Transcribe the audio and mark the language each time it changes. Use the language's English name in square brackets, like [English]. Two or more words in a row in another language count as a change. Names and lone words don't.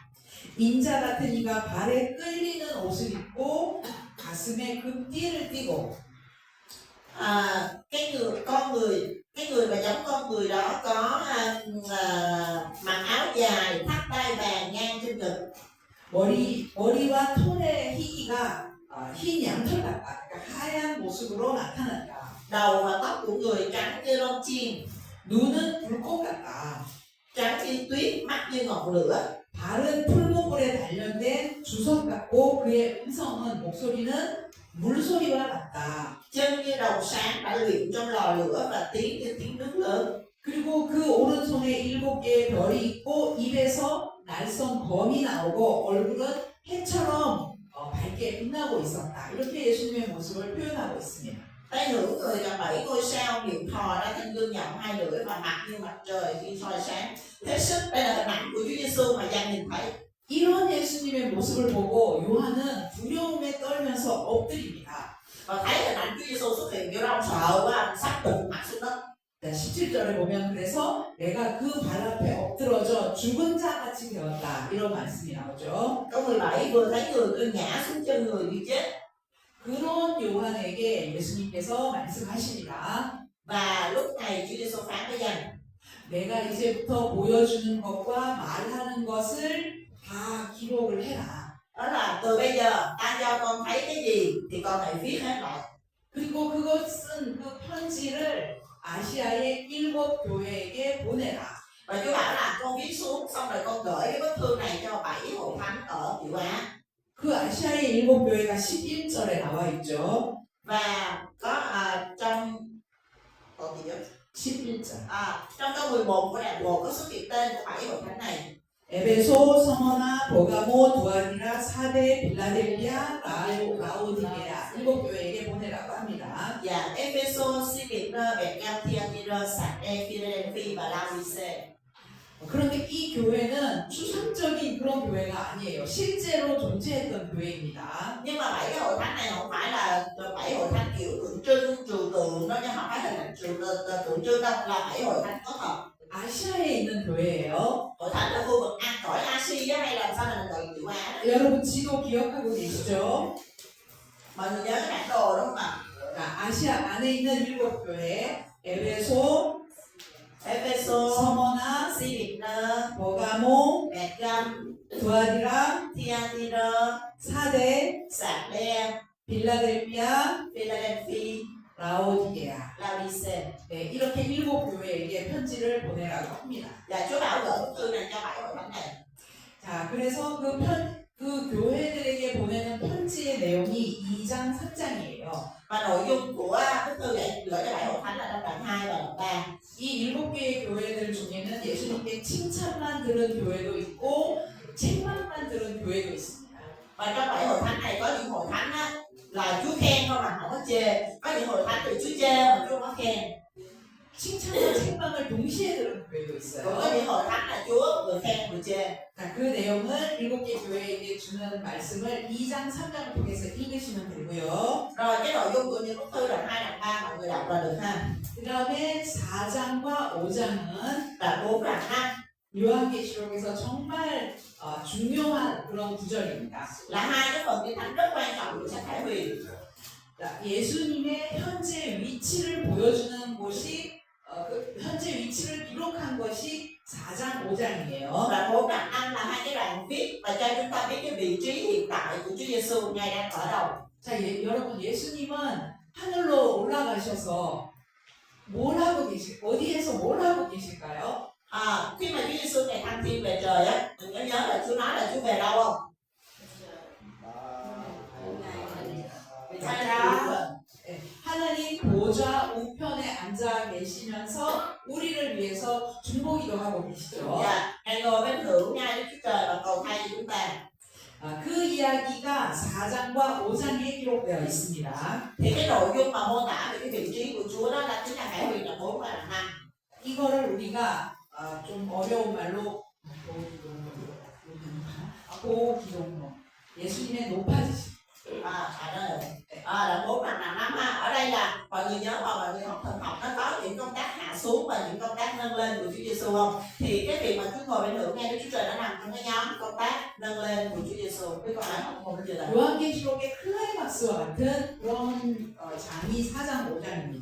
[Korean] 인자 같은 이가 발에 끌리는 옷을 입고 가슴에 금띠를 띠고 [Vietnamese] cái người mà giống con người đó có mặc áo dài, thắt đai vàng ngang trên ngực. [Korean] 머리와 톤의 희기가 흰 양털 같다. 그러니까 하얀 모습으로 나타난다. [Vietnamese] Đầu và tóc của người trắng như lông chiên, [Korean] 눈은 불꽃 같다. [Vietnamese] trắng như tuyết, mắt như ngọn lửa. [Korean] 발은 풀무불에 단련된 주석 같고 그의 목소리는 물소리와 같다. [Vietnamese] Chân như đầu sáng đã luyện trong lò lửa và tiếng như tiếng nước lớn. [Korean] 그리고 그 오른손에 7개의 별이 있고 입에서 날선 검이 나오고 얼굴은 해처럼 밝게 빛나고 있었다. 이렇게 예수님의 모습을 표현하고 있습니다. [Vietnamese] Tay hữu người cầm 7 ngôi sao, miệng thò ra thanh gương nhọn 2 lưỡi và mặt như mặt trời khi soi sáng. Hết sức đây là hình ảnh của Chúa Giêsu mà Giăng nhìn thấy. [Korean] 이런 예수님의 모습을 보고 요한은 두려움에 떨면서 엎드립니다. [Vietnamese] Và thấy hình ảnh Chúa Giêsu xuất hiện kiểu ông sợ quá, ông sắp tụt mặt xuống đất. [Korean] 17절에 보면 그래서 내가 그 발 앞에 엎드러져 죽은 자 같이 되었다. 이런 말씀이 나오죠. [Vietnamese] Câu 17 vừa thấy người cứ ngã xuống chân người như chết. [Korean] 그런 요한에게 예수님께서 말씀하십니다. [Vietnamese] Và lúc này Chúa Giêsu phán với Giăng: [Korean] 내가 이제부터 보여주는 것과 말하는 것을 다 기록을 해라. [Vietnamese] Đó là từ bây giờ ta cho con thấy cái gì thì con hãy viết hết lại. [Korean] 그리고 그것은 그 편지를 아시아의 7 교회에게 보내라. [Vietnamese] Và Chúa bảo là con viết xuống xong rồi con gửi cái bức thư này cho 7 hội thánh ở Tiểu Á. [Korean] 그 아시아의 7 교회가 11절에 나와 있죠. [Vietnamese] Và có trong gì đó? [Korean] 11절. [Vietnamese] Trong câu 11 của đoạn 1 có xuất hiện tên của 7 hội thánh này. [Korean] 에베소, 서머나, 버가모, 두아디라, 사데, 빌라델비아, 라오디게라 7 교회에게 보내라고 합니다. [Vietnamese] Và Ephesos, Smyrna, Pergamum, Thyatira, Sardes, Philadelphia và Laodice. [Korean] 그런데 이 교회는 추상적인 그런 교회가 아니에요. 실제로 존재했던 교회입니다. [Vietnamese] Nhưng mà 7 cái hội thánh này không phải là 7 hội thánh kiểu tưởng tượng trưng đâu là 7 hội thánh có thật. [Korean] 아시아에 있는 교회예요. [Vietnamese] Hội thánh ở khu vực cõi Asia hay làm sao là mình gọi chữ Á đó. [Korean] 여러분 지도 기억하고 계시죠? [Vietnamese] Mọi người nhớ cái bản đồ đúng không ạ? [Korean] 자, 아시아 안에 있는 7 교회 에베소, [Vietnamese] Ephesos, [Korean] 서머나, [Vietnamese] Smyrna, [Korean] 버가모, [Vietnamese] Pergam, [Korean] 두아디라, [Vietnamese] Thyatira, [Korean] 사데, [Vietnamese] Sardis, [Korean] 빌라델피아, [Vietnamese] Philadelphia, [Korean] 라오디게아. [Vietnamese] Laodicea. [Korean] 네, 이렇게 7 교회에게 편지를 보내라고 합니다. [Vietnamese] Và Chúa bảo gửi bức thư này cho 7 hội thánh này. [Korean] 자, 그래서 그 교회들에게 보내는 편지의 내용이 2장, 3장이에요. [Vietnamese] Và nội dung của bức thư này gửi cho 7 hội thánh là trong đoạn 2 và đoạn 3. [Korean] 이 7개의 교회들 중에는 예수님께 칭찬만 들은 교회도 있고 책망만 들은 교회도 있습니다. [Vietnamese] Và trong 7 hội thánh này có những hội thánh á, là Chúa khen thôi mà không có chê. Có những hội thánh thì Chúa chê mà Chúa không có khen. [Korean] 칭찬과 책망을 동시에 들은 교회도 [Vietnamese] Cũng [Korean] 있어요. [Vietnamese] có những hội thánh là Chúa vừa khen vừa chê. [Korean] 자, 그 내용을 7개 교회에게 주는 말씀을 2장, 3장을 통해서 읽으시면 되고요. [Vietnamese] Rồi cái nội dung của những bức thư đoạn 2, đoạn 3 mọi người đọc là được ha. [Korean] 그 다음에 4장과 5장은 [Vietnamese] Đoạn 4, đoạn 5 [Korean] 요한계시록에서 정말 중요한 그런 구절입니다. [Vietnamese] là hai cái phần kinh thánh rất quan trọng của sách Khải Huyền. [Korean] 자, 예수님의 현재 위치를 보여주는 곳이 그 현재 위치를 기록한 것이 4장, 5장이에요. [Vietnamese] Đoạn 4, đoạn 5 là hai cái đoạn viết và cho chúng ta biết cái vị trí hiện tại của Chúa Giêsu ngài đang ở đâu. [Korean] 자, 여러분 예수님은 하늘로 올라가셔서 어디에서 뭘 하고 계실까요? [Vietnamese] Khi mà Chúa Giêsu ngài thăng thiên về trời á, mình có nhớ là Chúa nói là Chúa về đâu không? [Korean] 하나님 보좌 우편에 앉아 계시면서 우리를 위해서 중보기도 하고 계시죠. [Vietnamese] Dạ, ngài ngồi bên hữu ngay Đức Chúa Trời và cầu thay cho chúng ta. [Korean] 그 이야기가 4장과 5장에 기록되어 있습니다. [Vietnamese] Thì cái nội dung mà mô tả về cái vị trí của Chúa đó là chính là Khải Huyền đoạn 4 và đoạn 5. [Korean] 이거를 우리가 좀 어려운 말로 고기동로 예수님의 높아지심. [Vietnamese] Đoạn 4 đoạn 5 ha. Ở đây là mọi người nhớ mà mọi người học thần học nó có những công tác hạ xuống và những công tác nâng lên của Chúa Giêsu không? Thì cái việc mà Chúa ngồi bên hữu ngay Đức Chúa Trời nó nằm trong cái nhóm công tác nâng lên của Chúa Giêsu. Biết con nói không? Không có chưa? [Korean] 요한계시록의 클라이막스와 같은 그런 장이 4장 5장입니다.